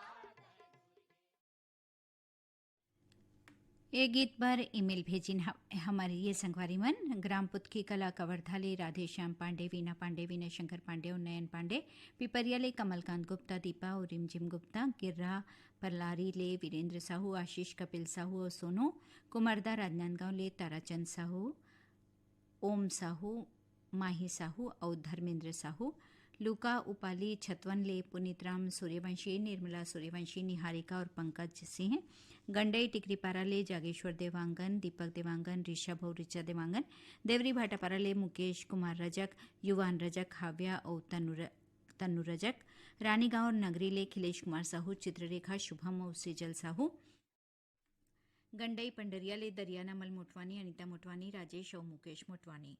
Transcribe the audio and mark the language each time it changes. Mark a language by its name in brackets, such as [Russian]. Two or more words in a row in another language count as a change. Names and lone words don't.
[Chhattisgarhi] ये गीत पर ईमेल भेजिन हमारे ये संगवारी मन ग्राम पुतकी कला कवर्धाले राधेश्याम पांडे, वीना पांडे, विनय शंकर पांडे और नयन पांडे, पिपरियाले कमलकांत गुप्ता, दीपा और रिमझिम गुप्ता, गिर्रा परलारी ले वीरेंद्र साहू, आशीष कपिल साहू और सोनू, कुमारदा राजनांदगांव ले ताराचंद साहू, ओम साहू, माही साहू और धर्मेंद्र साहू, लुका उपाली छतवन ले पुनीतराम सूर्यवंशी, निर्मला सूर्यवंशी, निहारिका और पंकज सिंह, गंडई टिकरीपारा ले जागेश्वर देवांगन, दीपक देवांगन, ऋषभ और ऋचा देवांगन, देवरी भाटापारा ले मुकेश कुमार रजक, युवान रजक, हाव्या और तन्नु रजक, रानीगांव और नगरी ले खिलेश कुमार साहू, चित्ररेखा, शुभम और सेजल साहू, गंडई पंडरिया ले दरियाना मल मोटवानी, अनिता मोटवानी, राजेश और मुकेश मोटवानी।